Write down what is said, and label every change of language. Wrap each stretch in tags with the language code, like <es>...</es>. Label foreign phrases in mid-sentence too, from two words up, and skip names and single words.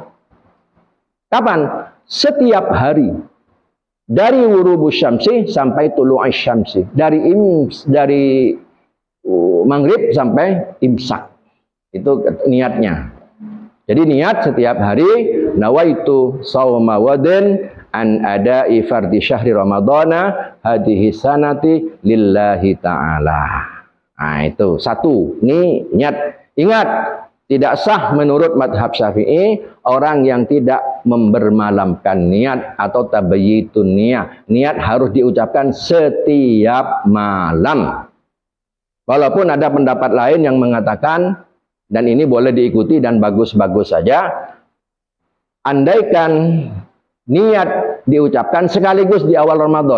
<id>Kapan? Setiap hari. Dari</id> <ar>غروب الشمس</ar> <id>sampai</id> <ar>طلوع الشمس.</ar> <id>Dari maghrib sampai imsak. Itu niatnya. Jadi niat setiap hari,</id> <ar>نويت صوم غد عن أداء فرض شهر رمضان هذه السنة لله تعالى.</ar> <id>Nah, itu satu, niat. Ingat, tidak sah menurut madhab Syafi'i orang yang tidak membermalamkan niat atau</id> <ar>تبييت النية.</ar> <id>Niat harus diucapkan setiap malam. Walaupun ada pendapat lain yang mengatakan, dan ini boleh diikuti dan bagus-bagus saja, andaikan niat diucapkan sekaligus di awal Ramadan.</id>